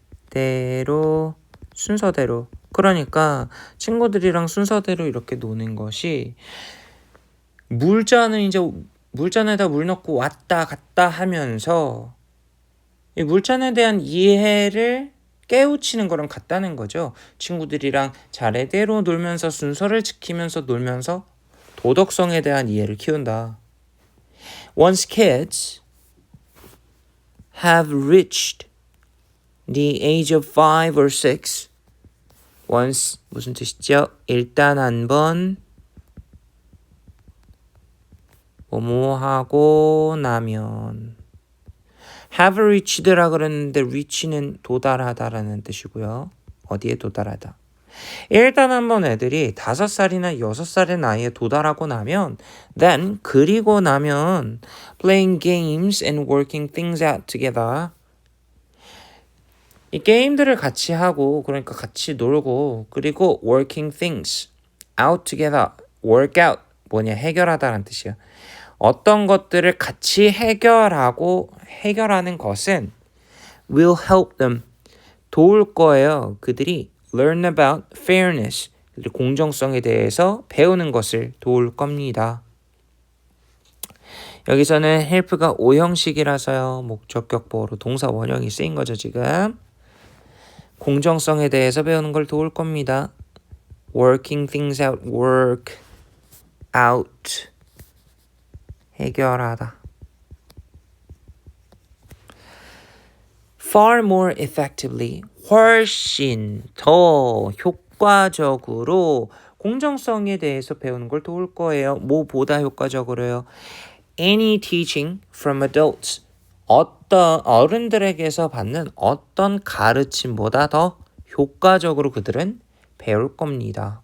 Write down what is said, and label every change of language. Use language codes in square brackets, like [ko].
[ko] 차례대로 순서대로 그러니까 친구들이랑 순서대로 이렇게 노는 것이 물잔은 이제 물잔에다 물 넣고 왔다 갔다 하면서 이 물잔에 대한 이해를 깨우치는 거랑 같다는 거죠. 친구들이랑 차례대로 놀면서 순서를 지키면서 놀면서 도덕성에 대한 이해를 키운다. [en] Once kids have reached the age of 5 or 6 once [ko] 무슨 뜻이죠? 일단 한번 뭐뭐 하고 나면 [en] have reached [ko] 라 그랬는데 reach는 도달하다라는 뜻이고요. 어디에 도달하다. 일단 한번 애들이 5살이나 6살의 나이에 도달하고 나면 [en] then [ko] 그리고 나면 [en] playing games and working things out together [ko] 이 게임들을 같이 하고 그러니까 같이 놀고 그리고 [en] working things out together [ko] work out 뭐냐 해결하다라는 뜻이야. 어떤 것들을 같이 해결하는 것은 [en] will help them [ko] 도울 거예요. 그들이 [en] learn about fairness [ko] 공정성에 대해서 배우는 것을 도울 겁니다. 여기서는 help가 오형식이라서요. 목적격보로 동사 원형이 쓰인 거죠 지금. 공정성에 대해서 배우는 걸 도울 겁니다. [en] working things out, work out [ko] 해결하다. [en] far more effectively [ko] 훨씬 더 효과적으로 공정성에 대해서 배우는 걸 도울 거예요. 뭐보다 효과적으로요? [en] Any teaching from adults [ko] 어떤 어른들에게서 받는 어떤 가르침보다 더 효과적으로 그들은 배울 겁니다.